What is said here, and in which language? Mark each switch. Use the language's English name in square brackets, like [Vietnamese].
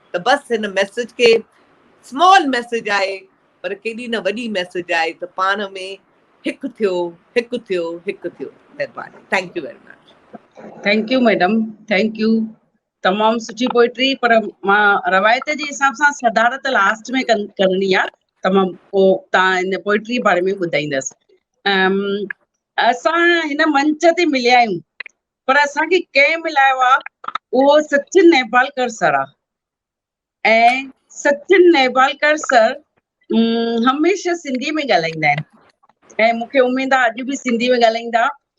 [Sindhi] त बसि हिन मैसेज खे, स्मॉल मैसेज आहे पर केॾी न वॾी मैसेज आहे, त पाण में हिकु थियो, हिकु थियो, हिकु थियो। महिरबानी। [English] Thank you very much. Thank you madam, thank you. [Sindhi] तमामु सुठी पोइट्री, पर मां रवायत जे हिसाब सां सदारत लास्ट में करणी आहे, तमामु पोइ तव्हां हिन पोइट्री बारे में ॿुधाईंदसि। असां हिन मंच ते मिलिया आहियूं, पर असांखे कंहिं मिलायो आहे, उहो सचिन नेबालकर सर आहे। ऐं सचिन नेबालकर सर हमेशह सिंधी में ॻाल्हाईंदा आहिनि ऐं मूंखे उमेद आहे अॼु बि सिंधी में ॻाल्हाईंदा।